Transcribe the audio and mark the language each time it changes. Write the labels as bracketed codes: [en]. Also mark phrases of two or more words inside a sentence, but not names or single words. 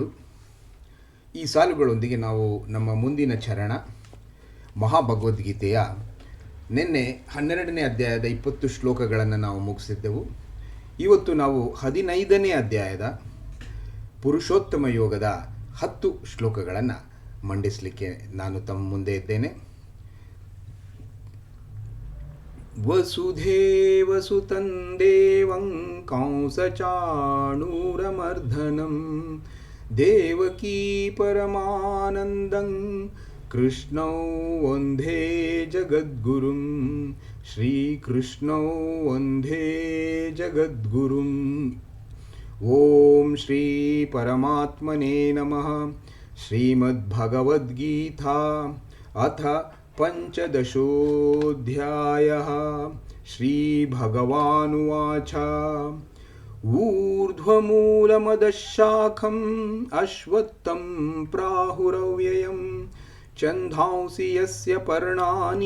[kn] ಈ ಸಾಲುಗಳೊಂದಿಗೆ ನಾವು ನಮ್ಮ ಮುಂದಿನ ಚರಣ ಮಹಾಭಗವದ್ಗೀತೆಯ ನಿನ್ನೆ 12ನೇ ಅಧ್ಯಾಯದ 20 ಶ್ಲೋಕಗಳನ್ನು ನಾವು ಮುಗಿಸಿದ್ದೆವು. ಇವತ್ತು ನಾವು 15ನೇ ಅಧ್ಯಾಯದ ಪುರುಷೋತ್ತಮ ಯೋಗದ 10 ಶ್ಲೋಕಗಳನ್ನು ಮಂಡಿಸಲಿಕ್ಕೆ ನಾನು ತಮ್ಮ ಮುಂದೆ ಇದ್ದೇನೆ. [sa] ವಸುಧೇವಸುತಂ ದೇವಂ ಕಂಸಚಾಣೂರಮರ್ಧನಂ ದೇವಕೀ ಪರಮಾನಂದಂ ಕೃಷ್ಣೌ ವಂದೇ ಜಗದ್ಗುರುಂ ಶ್ರೀಕೃಷ್ಣೌ ವಂದೇ ಜಗದ್ಗುರುಂ. ಓಂ ಶ್ರೀ ಪರಮಾತ್ಮನೇ ನಮಃ. ಶ್ರೀಮದ್ಭಗವದ್ಗೀತಾ ಅಥ ಪಂಚದಶೋऽಧ್ಯಾಯಃ. ಶ್ರೀಭಗವಾನುವಾಚ ಊರ್ಧ್ವಮೂಲಮದಃಶಾಖಂ ಅಶ್ವತ್ಥಂ ಪ್ರಾಹುರವ್ಯಯಂ ಛಂದಾಂಸಿ ಯಸ್ಯ ಪರ್ಣಾನಿ